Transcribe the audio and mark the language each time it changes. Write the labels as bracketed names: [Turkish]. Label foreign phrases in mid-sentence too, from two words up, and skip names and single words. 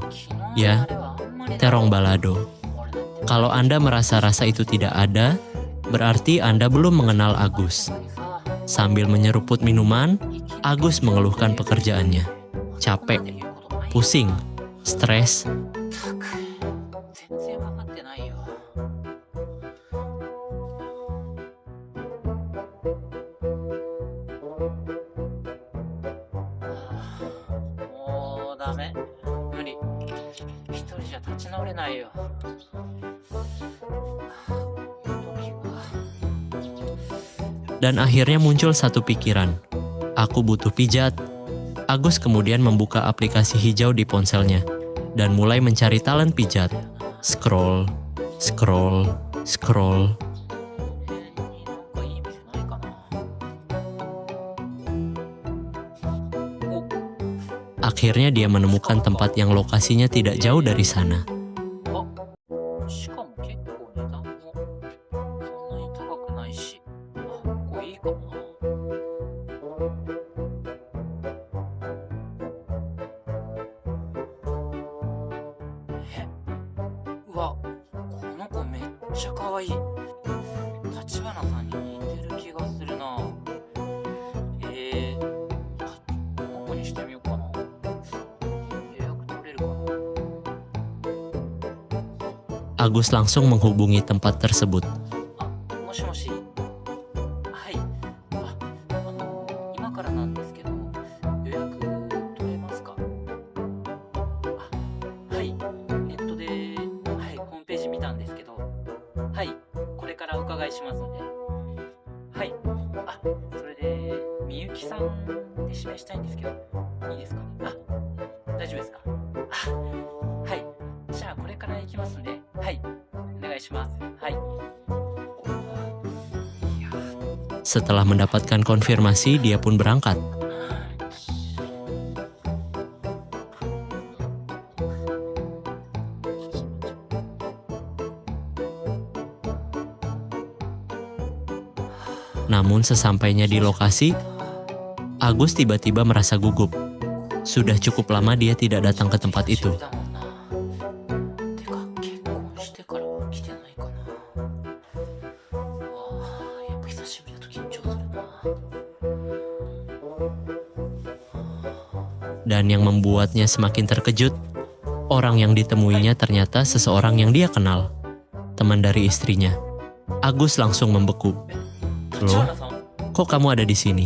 [Indonesian] Ya, terong balado. Kalau Anda merasa rasa itu tidak ada, berarti Anda belum mengenal Agus. Sambil menyeruput minuman, Agus mengeluhkan pekerjaannya. Capek, pusing, stres. [Japanese] 全然わかってないよ。もうダメ。無理。一人じゃ立ち直れないよ。 [Indonesian] Dan akhirnya muncul satu pikiran. Aku butuh pijat. Agus kemudian membuka aplikasi hijau di ponselnya dan mulai mencari talent pijat. [English] Scroll, scroll, scroll. [Japanese] なんかいい店ないかな。お、 [Indonesian] Akhirnya dia menemukan tempat yang lokasinya tidak jauh dari sana. [Japanese] あ、しかも結構値段もそんなに高くないし、あ、これいいかもな。うわ、この子めっちゃ可愛い。立花さんに似てる気がするな。この子にしてみようかな。予約取れるかな。 [Indonesian] Agus langsung menghubungi tempat tersebut. [Japanese] あ、もしもし。はい。今からなんですけど、予約取れますか？はい。ネットで、はい、ホームページ見たんですけど、はい。これからお伺いしますので。はい。それで、みゆきさんで指名したいんですけど、いいですかね？大丈夫ですか？はい。じゃあ、これから行きますんで、はい。お願いします。はい。 [Indonesian] Setelah mendapatkan konfirmasi, dia pun berangkat. Namun sesampainya di lokasi, Agus tiba-tiba merasa gugup. Sudah cukup lama dia tidak datang ke tempat itu. [Japanese] てか結婚してからは来てないかな。やっぱ久しぶりだと緊張するな。 [Indonesian] Dan yang membuatnya semakin terkejut, Orang yang ditemuinya ternyata seseorang yang dia kenal, teman dari istrinya. Agus langsung membeku. Loh, 橘さん kok kamu ada di sini?